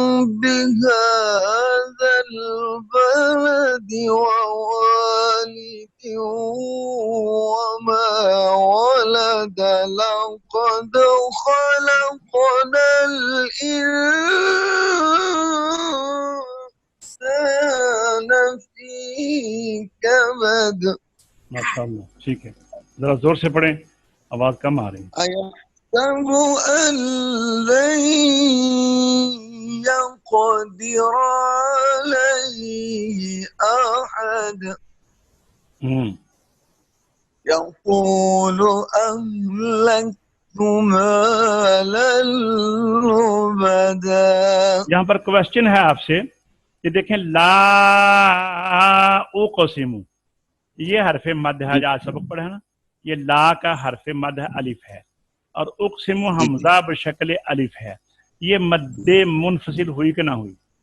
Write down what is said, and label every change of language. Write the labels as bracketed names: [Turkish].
[Arabic] بهذا البلد ووالد وما ولد لقد خلقنا الإنسان في كبد. [Urdu] ماشاء اللہ ٹھیک ہے. ذرا زور سے پڑھیں، آواز کم آ رہی ہے. [Arabic] أيحسب أن لن يقدر عليه أحد يقول أهلكت مالا لبدا. [Urdu] یہاں پر کوشچن ہے آپ سے کہ دیکھیں لا اقسم، یہ حرف مد ہے، آج سبق پڑھے نا، یہ لا کا حرف مد الف ہے اور اقسم حمزہ بشکل الف ہے. یہ مد منفصل ہوئی کہ نہ ہوئی؟